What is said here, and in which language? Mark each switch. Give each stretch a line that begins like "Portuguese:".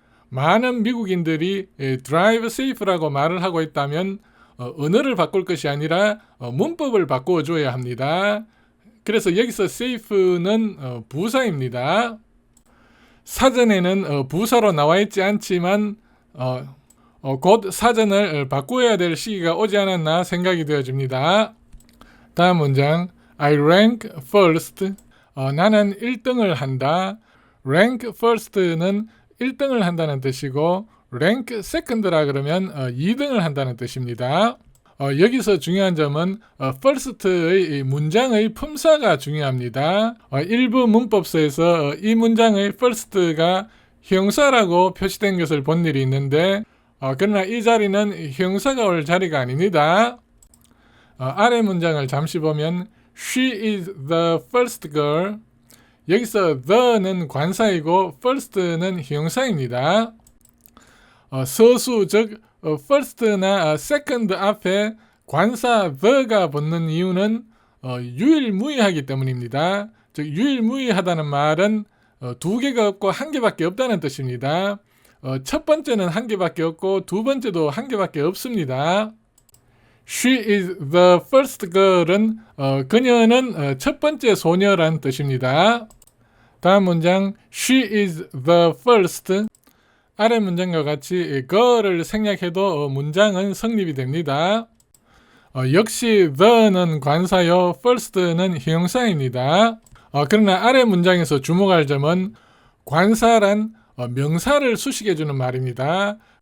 Korean: 많은 미국인들이
English: drive safe
Korean: 라고 말을 하고 있다면 언어를 바꿀 것이 아니라 문법을 바꾸어 줘야 합니다. 그래서 여기서 safe는 부사입니다. 사전에는 부사로 나와 있지 않지만 곧 사전을 바꾸어야 될 시기가 오지 않았나 생각이 되어집니다. 다음 문장
English: I rank first.
Korean: 나는 1등을 한다.
English: rank first
Korean: 는 1등을 한다는 뜻이고
English: rank second
Korean: 라 그러면 2등을 한다는 뜻입니다. 여기서 중요한 점은 first의 문장의 품사가 중요합니다. 일부 문법서에서 이 문장의 first가 형사라고 표시된 것을 본 일이 있는데 그러나 이 자리는 형사가 올 자리가 아닙니다. 아래 문장을 잠시 보면
English: She is the first girl.
Korean: 여기서 the는 관사이고 first는 형사입니다. 서수 즉 first나 second 앞에 관사 the가 붙는 이유는 유일무이하기 때문입니다. 즉 유일무이하다는 말은 두 개가 없고 한 개밖에 없다는 뜻입니다. 첫 번째는 한 개밖에 없고 두 번째도 한 개밖에 없습니다.
English: She is the first girl
Korean: 은 그녀는 첫 번째 소녀란 뜻입니다. 다음 문장
English: She is the first.
Korean: 아래 문장과 같이 girl을 생략해도 문장은 성립이 됩니다. 역시 the는 관사요 first는 형용사입니다. 그러나 아래 문장에서 주목할 점은 관사란 명사를 수식해주는 말입니다.